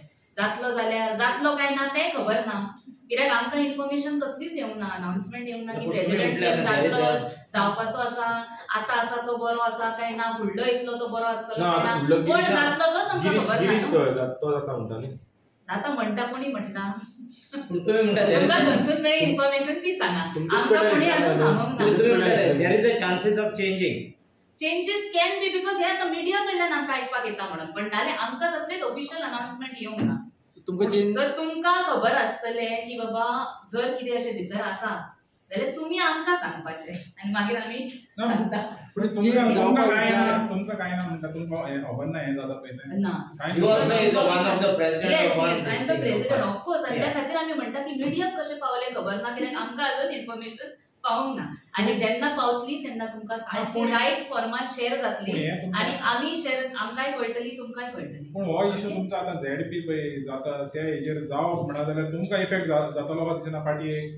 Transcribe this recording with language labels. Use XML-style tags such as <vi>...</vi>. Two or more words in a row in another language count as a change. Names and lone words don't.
<kok>जातलो जाल्यार जातलो काय ना तें खबर ना, कित्याक आमकां इन्फॉर्मेशन कसलीच येवंक ना, अनाउन्समेंट येवंक ना की प्रेसिडेंट चेंज जातलो जावपाचो आसा, आतां आसा तो बरो आसा काय ना, फुडलो येतलो तो बरो आसतलो काय ना, कोण जातलो तोच आमकां खबर ना. जाता म्हणटा कोणी म्हणटा, तुमी म्हणटा तुमकां खंयसून मेळ्ळी इन्फॉर्मेशन ती सांगा, आमकां कोणी अजून सांगूंक ना. तुमी म्हणटा</kok> <en>there is a chances of changing. changes can be because</en> <kok>हे आतां मिडिया कडल्यान आमकां आयकपाक येता म्हणून, पण नाल्यार आमकां कसलेच</kok> <en>official announcement</en> <kok>येवंक ना. तुमकां चेंज जर तुमकां खबर आसतलें की बाबा जर कितें अशें भितर आसा जाल्यार तुमी आमकां सांगपाचें आनी मागीर आमी सांगता. तुमकां काय ना म्हणटा तुमकां हें खबर ना हें जाता पळय तें ना.</kok> <en>you also is one of the president yes of yes I am the president of course.</en> <kok>आनी त्या</kok> <en>Yeah.</en> <kok>खातीर आमी म्हणटा की मिडियाक कशें पावलें खबर ना, कित्याक आमकां अजून इन्फॉर्मेशन पावूंक ना. आनी जेन्ना पावतली तेन्ना तुमकां सारकी रायट फॉर्मान शेअर जातली आनी आमी शेअर आमकांय कळटली तुमकांय कळटली. पूण हो इशू तुमचो आतां झेडपी पळय जाता त्या हेजेर जावप म्हणा जाल्यार तुमकां इफेक्ट जातलो का दिसना पार्टयेक?</kok>